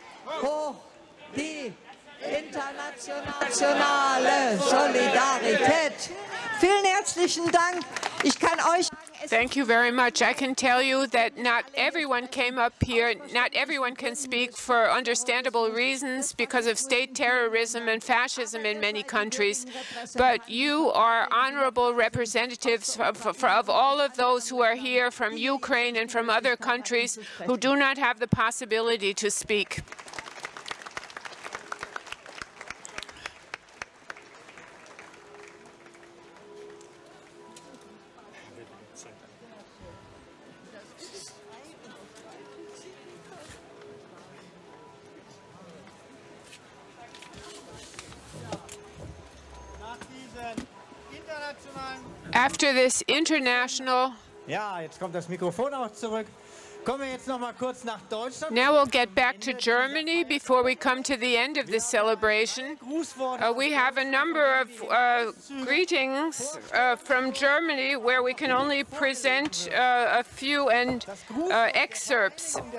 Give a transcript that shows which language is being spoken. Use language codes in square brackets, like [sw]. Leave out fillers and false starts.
[de] Hoch die internationale Solidarität. Vielen herzlichen Dank. Ich kann euch [en] Thank you very much. I can tell you that not everyone came up here, not everyone can speak for understandable reasons because of state terrorism and fascism in many countries, but you are honorable representatives of all of those who are here from Ukraine and from other countries who do not have the possibility to speak. After this international, [de] Ja, jetzt kommt das Mikrofon auch zurück. Kommen wir jetzt noch mal kurz nach Deutschland. [en] Now we'll get back to Germany before we come to the end of the celebration. We have a number of greetings from Germany where we can only present a few and excerpts.